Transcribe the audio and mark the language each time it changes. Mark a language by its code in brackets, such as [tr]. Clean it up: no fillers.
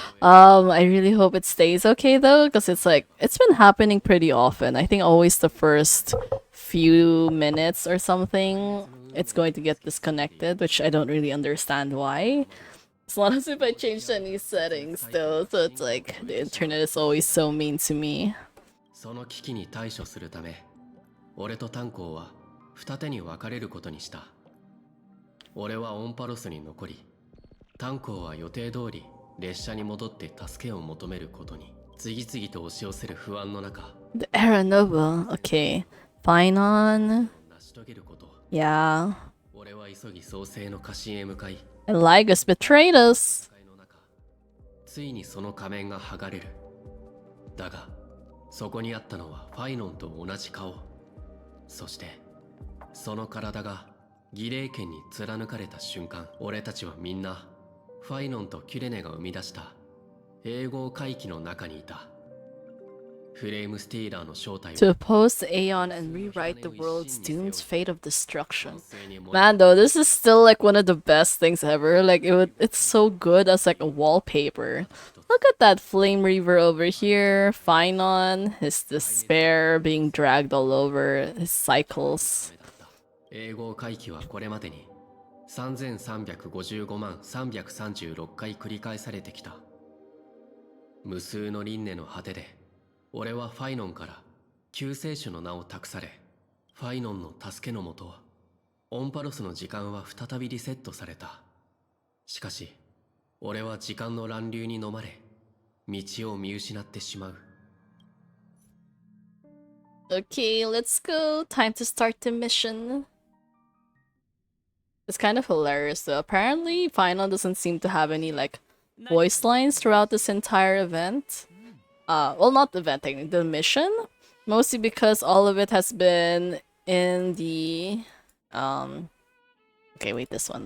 [en] I really hope it stays okay though, because it's like it's been happening pretty often. I think always the first few minutes or something, it's going to get disconnected, which I don't really understand why. As long as if I change any settings though, so it's like the internet is always so mean to me. [ja] その危機に対処するため、俺と炭鉱は二手に分かれることにした。俺はオンパロスに残り、炭鉱は予定通り列車に戻って助けを求めることに。次々と押し寄せる不安の中、 [en] The Era Nova. Okay. Fine on. [ja] 成し遂げること。 [en] Yeah. [ja] 俺は急ぎ創世の家臣へ向かい、 [en] And Lygus betrayed us. [ja] 戦いの中、ついにその仮面が剥がれる。だが、そこにあったのはファイノンと同じ顔。そして、その体が儀礼剣に貫かれた瞬間、俺たちはみんなファイノンとキュレネが生み出した永劫回帰の中にいた。フレームスティーラーの正体 [en] To oppose the Aeon and rewrite the world's doomed fate of destruction. Man, though, this is still like one of the best things ever. Like it's so good as like a wallpaper. Look at that Flame Reaver over here. Finon, his despair being dragged all over, his cycles. [ja] 永劫回帰はこれまでに3355万336回繰り返されてきた。無数の輪廻の果てで、俺はファイノンから救世主の名を託され、ファイノンの助けのもと、オンパロスの時間は再びリセットされた。しかし、俺は時間の乱流に飲まれ、道を見失ってしまう。 [en] Okay, let's go. Time to start the mission. It's kind of hilarious though. Apparently, Final doesn't seem to have any like voice lines throughout this entire event. Well, not the event, technically, the mission. Mostly because all of it has been in the Okay, wait, this one.